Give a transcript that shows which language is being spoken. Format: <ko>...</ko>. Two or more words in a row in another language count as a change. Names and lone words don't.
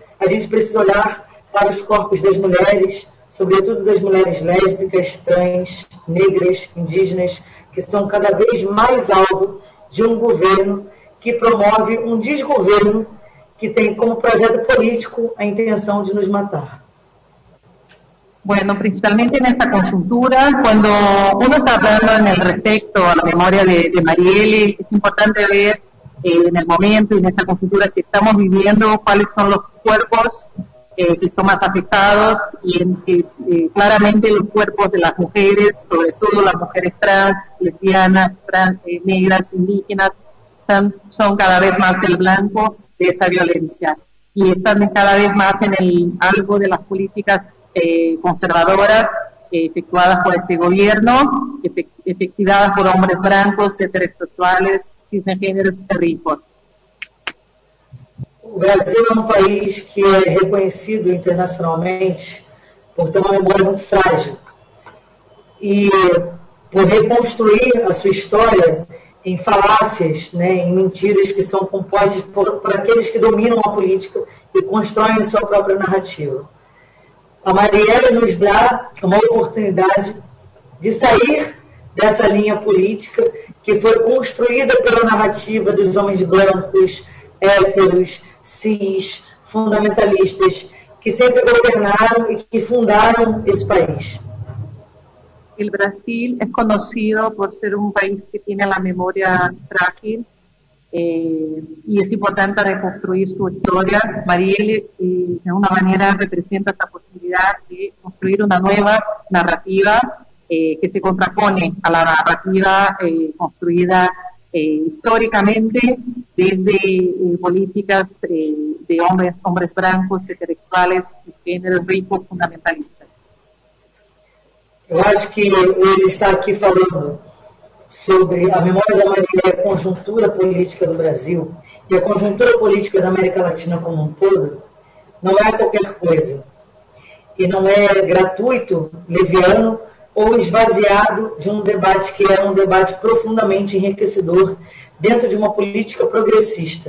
<pt>A gente precisa olhar para os corpos das mulheres, sobretudo das mulheres lésbicas, trans, negras, indígenas, que são cada vez mais alvo de um governo que promove um desgoverno que tem como projeto político a intenção de nos matar.</pt> <es>Bueno, principalmente en esta coyuntura, cuando uno está hablando en el respecto a la memoria de Marielle, es importante ver en el momento y en esta coyuntura que estamos viviendo cuáles son los cuerpos que son más afectados y en que claramente los cuerpos de las mujeres, sobre todo las mujeres trans, lesbianas, negras, indígenas, son cada vez más el blanco de esa violencia y están cada vez más en el algo de las políticas conservadoras efectuadas por este gobierno, efectuadas por hombres blancos, heterosexuales,</es> <pt>cisgêneros e ricos. O Brasil é um país que é reconhecido internacionalmente por ter uma memória muito frágil e por reconstruir a sua história em falácias, né, em mentiras que são compostas por aqueles que dominam a política e constroem a sua própria narrativa. A Marielle nos dá uma oportunidade de sair dessa linha política que foi construída pela narrativa dos homens brancos, héteros, cis, fundamentalistas, que sempre governaram e que fundaram esse país.</pt> <es>El Brasil es conocido por ser un país que tiene la memoria frágil y es importante reconstruir su historia. Marielle de una manera representa esta posibilidad de construir una nueva narrativa que se contrapone a la narrativa construida históricamente desde políticas de hombres blancos, heterosexuales, géneros ricos, fundamentalistas.</es> <pt>Eu acho que hoje estar aqui falando sobre a memória da Marielle e a conjuntura política do Brasil e a conjuntura política da América Latina como um todo não é qualquer coisa. E não é gratuito, leviano ou esvaziado de um debate que é um debate profundamente enriquecedor dentro de uma política progressista.</pt>